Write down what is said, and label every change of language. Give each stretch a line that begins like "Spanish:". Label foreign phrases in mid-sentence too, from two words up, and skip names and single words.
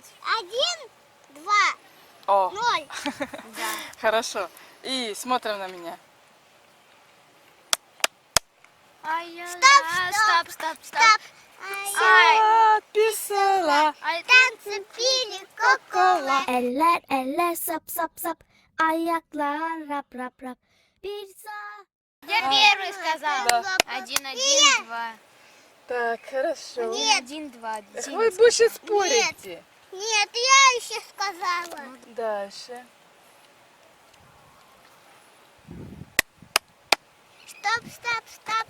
Russian: 1, 2, О, 0. Да. хорошо. И смотрим на меня. Стоп, стоп, стоп. Записала. Танцы пили кока-кола.
Turkish: Eller, eller, sap, sap, sap. Ayaklar, rap, rap, rap. Bir sağ.
Russian: Я первый сказал. Да. 1-1-2. Так, хорошо. Нет. 1-2. Вы больше спорите. Нет, я еще сказала. Дальше. Стоп, стоп, стоп.